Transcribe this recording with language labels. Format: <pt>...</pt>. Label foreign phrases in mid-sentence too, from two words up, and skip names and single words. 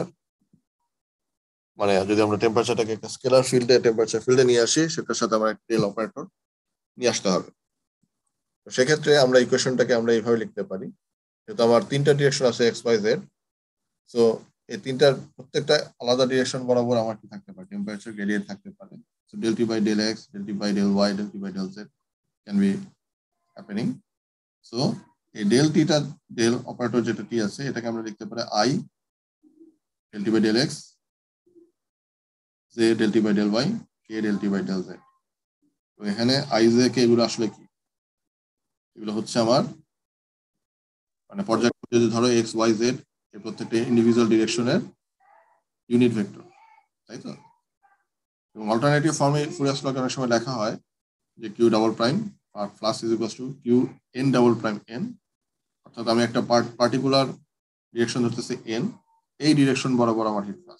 <bn>মানে যদি আমরা টেম্পারেচারটাকে একটা</bn> <en>scalar field temperature field</en> <bn>নিয়ে আসি, সেটার সাথে আমার একটা</bn> <en>del operator</en> <bn>নিয়ে আসতে হবে। তো সেক্ষেত্রে আমরা ইকুয়েশনটাকে আমরা এইভাবে লিখতে পারি, যেহেতু আমার 3টা ডিরেকশন আছে XYZ, সো এই তিনটার প্রত্যেকটা আলাদা ডিরেকশন বরাবর আমার কি থাকতে পারে,</bn> <en>temperature gradient</en> <bn>থাকতে পারে।</bn> <en>সো del T by del X, del T by del Y, del T by del Z can be happening.</en> <bn>সো এই ডেল টিটা,</bn> <en>del operator</en> <bn>যেটা টি আছে, এটাকে আমরা লিখতে পারি</bn> <en>I del T by del X, J del T by del Y, K del T by del Z।</en> <bn>তো এখানে I J K এগুলো আসলে কি? এগুলো হচ্ছে আমার মানে পর্যায়ক্রমে যদি ধরো X Y Z এর প্রত্যেকটা ইন্ডিভিজুয়াল ডিরেকশনের</bn> <en>unit vector,</en> <bn>তাই তো? এবং</bn> <en>alternative form</en> <bn>ফুরিয়ার লকে অনেক সময় লেখা হয় যে</bn> <en>q double prime plus is equals to q n double prime n,</en> <bn>অর্থাৎ আমি একটা</bn> <en>particular direction</en> <bn>ধরতেছি এন, এই ডিরেকশন বরাবর আমার</bn> <en>heat flux.</en>